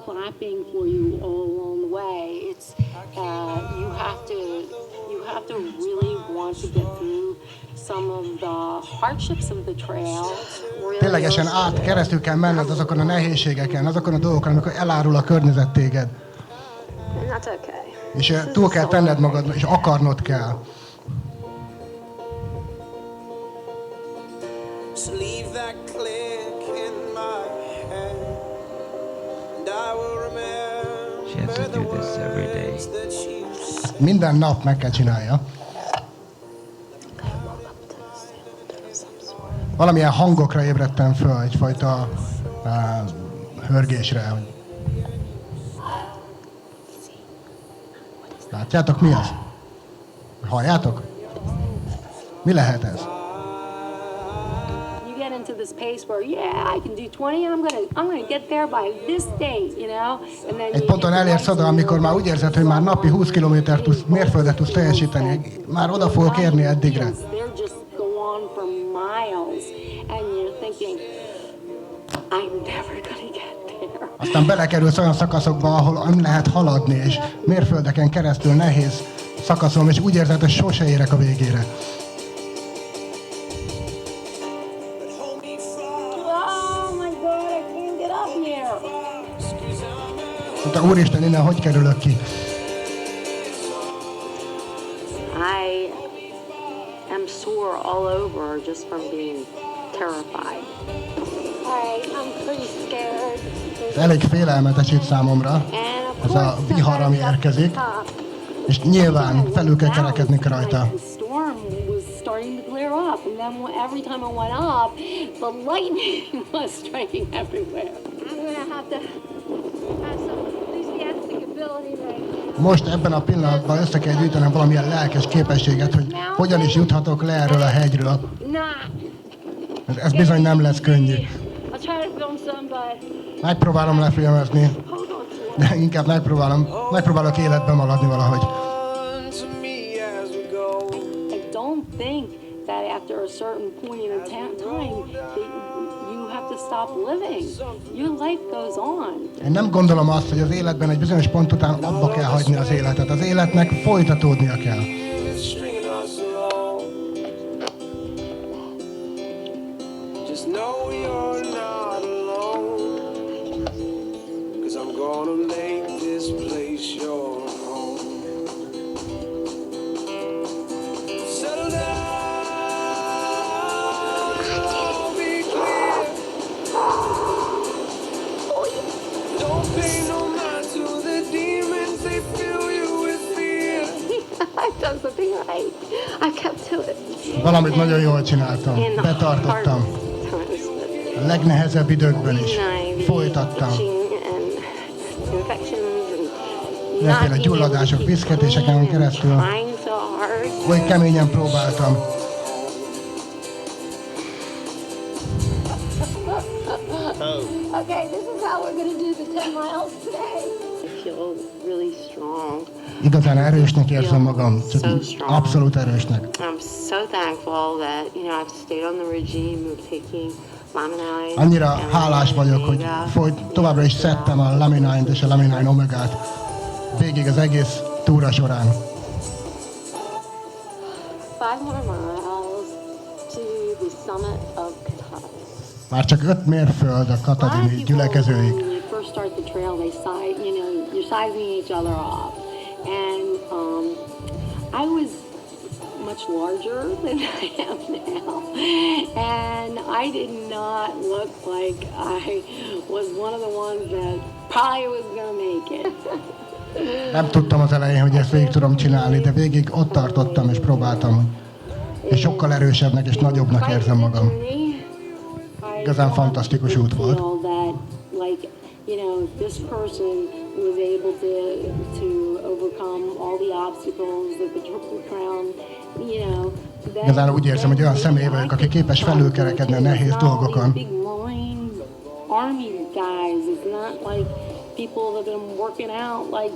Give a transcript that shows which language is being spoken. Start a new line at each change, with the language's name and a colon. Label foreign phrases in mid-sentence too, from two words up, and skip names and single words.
Hungarian: Ténylegesen keresztül kell menned azokon a nehézségeken, azokon a dolgokon, amikor elárul a környezet téged. És túl kell tenned magad, és akarnod kell.
English: She has to do this every day.
Hungarian: Minden nap meg kell csinálja. Valamilyen hangokra ébredtem föl, egyfajta hörgésre. Látjátok, mi az? Halljátok? Mi lehet ez?
English: You get into this pace where, yeah, I can do 20 and I'm gonna get there by this date, you know? And then
Hungarian: egy ponton elérsz oda, amikor már úgy érzed, hogy már napi 20 mérföldet tudsz teljesíteni, már oda fogok érni eddigre.
English: They're just go on for miles and you're thinking, I'm never gonna get there.
Hungarian: Aztán belekerülsz olyan szakaszokba, ahol nem lehet haladni, és mérföldeken keresztül nehéz szakaszon, és úgy érzed, hogy sose érek a végére.
English: Oh my God, I can't get up here.
Hungarian: Mondta, úristen, innen hogy kerülök ki?
English: I am sore all over just from being terrified. Alright, I'm pretty scared.
Hungarian: Ez elég félelmetes itt számomra,
English: And of
Hungarian: ez a
English: course,
Hungarian: vihar, ami érkezik, és nyilván felül kell kerekedni rajta.
English: The storm was starting to clear up, and then every time I went up, the lightning was striking everywhere. I'm gonna have to have some enthusiastic ability right now.
Hungarian: Most ebben a pillanatban össze kell gyűjtenem valamilyen lelkes képességet, hogy hogyan is juthatok le erről a hegyről.
English: Nah.
Hungarian: Ez bizony nem lesz könnyű.
English: I'll try to film some, but
Hungarian: Megpróbálom lefilmezni,
English: hold on to it.
Hungarian: de inkább megpróbálok életben maradni valahogy.
English: I don't think that after a certain point in a time that you have to stop living. Your life goes on.
Hungarian: Én nem gondolom azt, hogy az életben egy bizonyos pont után abba kell hagyni az életet. Az életnek folytatódnia kell.
English: Just know you're not alone, 'cause I'm gonna make this place your home. Settle down, I'll be clear. Don't pay no mind to the demons, they fill you with fear. I've done something right. I kept to it.
Hungarian: Valamit nagyon jól csináltam,
English: In the
Hungarian: betartottam.
English: hard times,
Hungarian: A legnehezebb időkben is.
English: but
Hungarian: Folytattam.
English: and infections and
Hungarian: Mindenféle
English: not
Hungarian: gyulladások,
English: being able to
Hungarian: viszketéseken
English: clean and
Hungarian: keresztül.
English: trying so hard.
Hungarian: Oly keményen próbáltam.
English: Okay, this is how we're gonna do the 10 miles today. I feel really strong.
Hungarian: Igazán erősnek érzem magam, csak abszolút erősnek.
English: I'm so thankful that, I've stayed on the regime of taking laminine.
Hungarian: Annyira
English: and
Hungarian: hálás vagyok, hogy továbbra is szedtem a laminine-t és a laminine omegát végig az egész túra során.
English: 5 more miles to the summit of Cotad.
Hungarian: Már csak 5 mérföld a katadini gyülekezőig.
English: When you first start the trail, they size, you're sizing each other off. And I was much larger than I am now. And I did not look like I was one of the ones that probably was going to make it.
Hungarian: Nem tudtam az elején, hogy ezt végig tudom csinálni, de végig ott tartottam és próbáltam. És sokkal erősebbnek és nagyobbnak érzem magam. Igazán fantasztikus út volt.
English: This person was able to overcome all the obstacles that the Triple Crown,
Hungarian: Igazán úgy érzem, hogy olyan személy vagyok, aki képes felülkerekedni a nehéz dolgokon.
English: Big line army guys. It's not like people that have been working out like,